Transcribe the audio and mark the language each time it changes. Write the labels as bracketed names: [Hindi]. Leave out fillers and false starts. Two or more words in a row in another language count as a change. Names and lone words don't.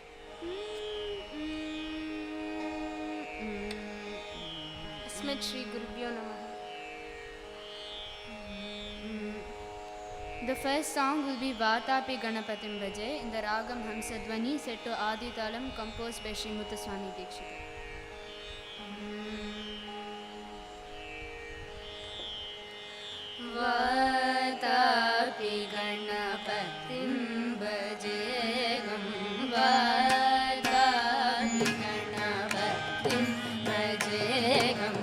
[Sanskrit] Asmat Shri Gurubhyo Namaha. [English] The first song will be Vatapi Ganapatim Bhaje in the Ragam Hamsadvani set to Adi Talam composed by Sri Muthuswami Dikshita. [Sanskrit] Vatapi Ganapatim Bhaje Vatapi Ganapatim Bhaje